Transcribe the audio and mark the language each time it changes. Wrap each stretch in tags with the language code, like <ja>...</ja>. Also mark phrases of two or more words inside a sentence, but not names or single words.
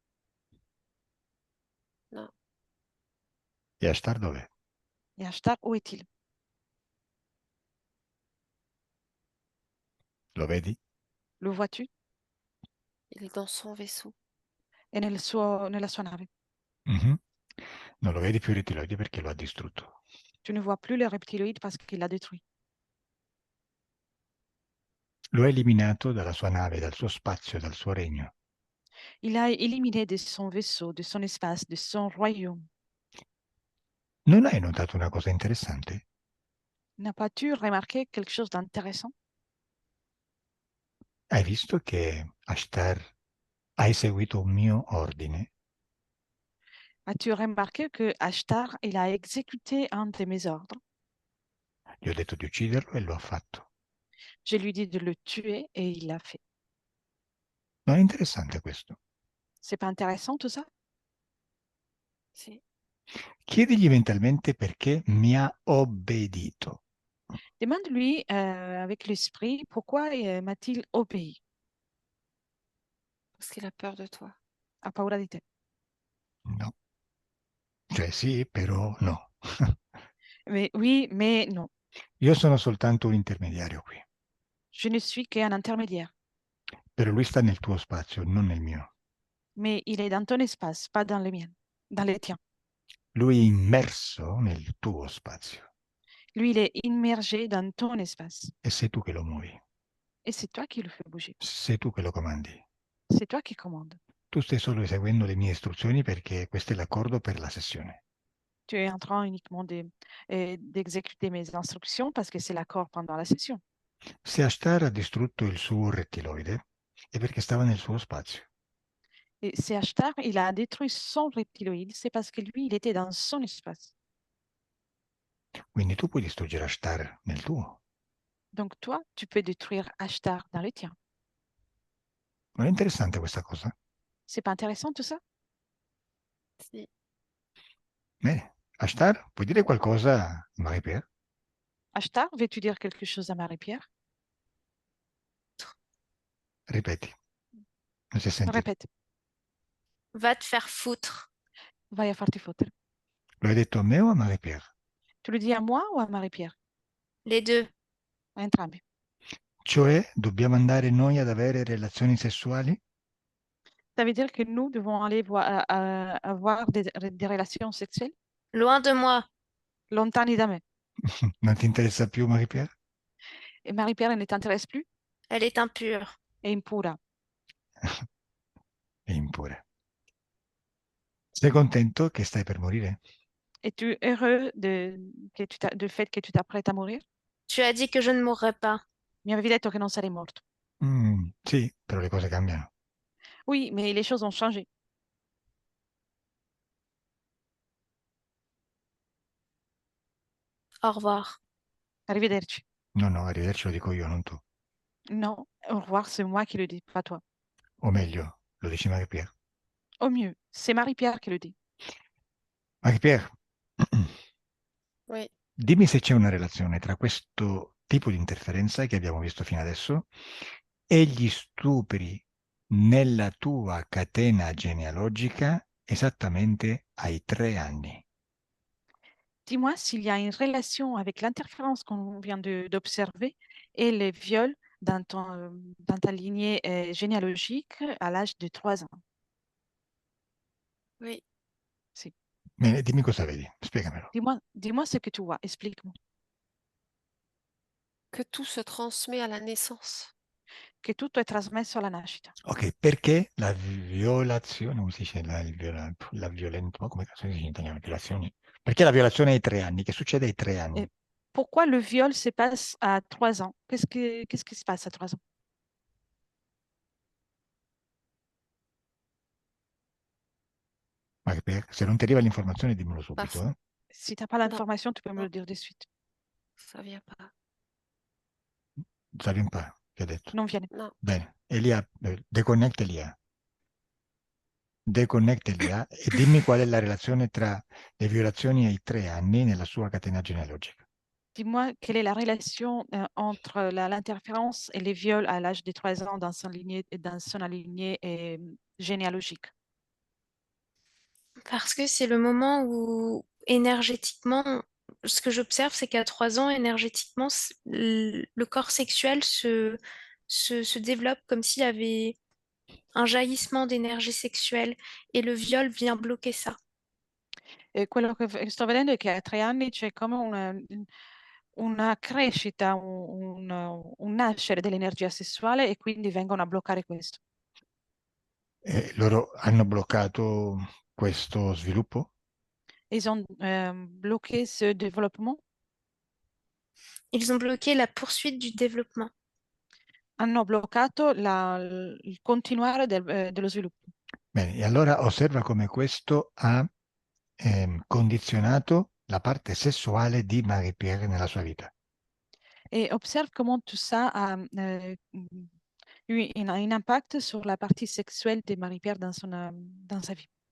<fr>Non.</fr> <it>E Ashtar dov'è?</it> <fr>Et Ashtar, où est-il?</fr> <it>Lo vedi?</it> <fr>Le vois-tu? Il est dans son vaisseau.</fr> <it>È nella sua nave. Mhm. Non lo vedi più il rettiloide perché lo ha distrutto.</it> <fr>Tu ne vois plus le reptiloïde parce qu'il l'a détruit.</fr> <it>Lo ha eliminato dalla sua nave, dal suo spazio, dal suo regno.</it> <fr>Il a éliminé de son vaisseau, de son espace, de son royaume.</fr> <it>Non hai notato una cosa interessante?</it> <fr>N'as pas tu remarqué quelque chose d'intéressant?</fr> <it>Hai visto che Ashtar ha eseguito un mio ordine?</it> <fr>As-tu remarqué que Ashtar, il a exécuté un de mes ordres?</fr> <it>Gli ho detto di ucciderlo e lo ha fatto.</it> <fr>Je lui dis de le tuer et il l'a fait.</fr> <it>Non è interessante questo?</it> <fr>C'est pas intéressant tout ça?</fr> <it>Si. Chiedigli mentalmente perché mi ha obbedito.</it> <fr>Demande-lui avec l'esprit pourquoi m'a-t-il obéi? Parce qu'il a peur de toi.</fr> <it>Ha paura di te. No. Cioè sì, però no.</it> <fr>Mais oui, mais non.</fr> <it>Io sono soltanto un intermediario qui.</it> <fr>Je ne suis qu'un intermédiaire.</fr> <it>Però lui sta nel tuo spazio, non nel mio.</it> <fr>Mais il est dans ton espace, pas dans les miens, dans les tiens.</fr> <it>Lui è immerso nel tuo spazio</it> <fr>Lui, il est immergé dans ton espace.</fr> <it>e sei tu che lo muovi,</it> <fr>Et c'est toi qui le fais bouger.</fr> <it>sei tu che lo comandi.</it> <fr>C'est toi qui commandes.</fr> <it>Tu stai solo eseguendo le mie istruzioni perché questo è l'accordo per la sessione.</it> <fr>Tu es en train uniquement d'exécuter mes instructions parce que c'est l'accord pendant la session.</fr> <it>Se Ashtar ha distrutto il suo rettiloide è perché stava nel suo spazio.</it> <fr>Et c'est Ashtar, il a détruit son reptiloïde, c'est parce que lui, il était dans son espace.</fr> <it>Quindi tu puoi distruggere Ashtar nel tuo.</it> <fr>Donc toi, tu peux détruire Ashtar dans le tien.</fr> <it>Non è interessante questa cosa?</it> <fr>C'est pas intéressant tout ça?</fr> <it>Si. Bene. Ashtar, puoi dire qualcosa a Marie-Pierre?</it> <fr>Ashtar, veux-tu dire quelque chose à Marie-Pierre?</fr> <it>Ripeti, non si è sentito.</it> <fr>Répète. Va te faire foutre.</fr> <it>Vai a farti fottere. Lo hai detto a me o a Marie-Pierre?</it> <fr>Tu le dis à moi ou à Marie-Pierre? Les deux.</fr> <it>A entrambi. Cioè, dobbiamo andare noi ad avere relazioni sessuali?</it> <fr>Ça veut dire que nous devons aller avoir des relations sexuelles Loin de moi.</fr> <it>lontani da me. Non ti interessa più Marie-Pierre?</it> <fr>Et Marie-Pierre ne t'intéresse plus? Elle est impure.</fr> <it>È impura. E impure. Sei contento che stai per morire?</it> <fr>Es-tu heureux du fait que tu t'apprêtes à mourir? Tu as dit que je ne mourrais pas.</fr> <it>Mi avevi detto che non sarei morto. Sì, però le cose cambiano.</it> <fr>Oui, mais les choses ont changé. Au revoir.</fr> <it>Arrivederci. No, no, arrivederci lo dico io, non tu.</it> <fr>Non, au revoir, c'est moi qui le dis, pas toi.</fr> <it>O meglio, lo dici Marie-Pierre.</it> <fr>Au mieux, c'est Marie-Pierre qui le dit.</fr> <it>Marie-Pierre,</it> <fr>Oui.</fr> <it>dimmi se c'è una relazione tra questo tipo di interferenza che abbiamo visto fino adesso e gli stupri nella tua catena genealogica esattamente ai 3 anni.</it> <fr>Dis-moi s'il y a une relation avec l'interférence qu'on vient d'observer et les viols dans ta lignée généalogique à l'âge de 3 ans. Oui.</fr> <it>Si. Bene, dimmi cosa vedi, spiegamelo.</it> <fr>Dis-moi ce que tu vois, explique-moi. Que tout se transmet à la naissance.</fr> <it>Che tutto è trasmesso alla nascita. Ok, perché la violazione, come si dice, la violenza, come cazzo si dice in italiano, violazioni? Perché la violazione ai 3 anni? Che succede ai 3 anni?</it> <fr>Et pourquoi le viol se passe à 3 ans? Qu'est-ce qui se passe à 3 ans?</fr> <it>Se non ti arriva l'informazione dimmelo subito,</it> <fr>Parce- Si tu n'as pas Non, l'information, tu peux me non, le dire de suite. ça vient pas. Ça vient pas,</fr> <it>ti ha detto. Non viene.</it> <fr>Non.</fr> <it>Bene, Elia, deconnect Elia. Deconnect Elia e dimmi qual è la relazione tra le violazioni ai 3 anni nella sua catena genealogica.</it> <fr>Dis-moi, quelle est la relation entre l'interférence et les viols à l'âge de 3 ans dans son lignée généalogique? Parce que c'est le moment où énergétiquement, ce que j'observe, c'est qu'à 3 ans, énergétiquement, le corps sexuel se développe comme s'il y avait un jaillissement d'énergie sexuelle et le viol vient bloquer ça.</fr> <it>E quello che sto vedendo è che a 3 anni c'è come una crescita, un nascere dell'energia sessuale e quindi vengono a bloccare questo. Loro hanno bloccato questo sviluppo?</it> <fr>Ils ont bloqué ce développement, Ils ont bloqué la poursuite du développement.</fr> <it>hanno bloccato il continuare dello sviluppo. Bene, e allora osserva come questo ha condizionato la parte sessuale di Marie-Pierre nella sua vita.</it> <fr>Et observe comment tout ça a eu un impact sur la partie sexuelle de Marie-Pierre dans sa vie.</fr>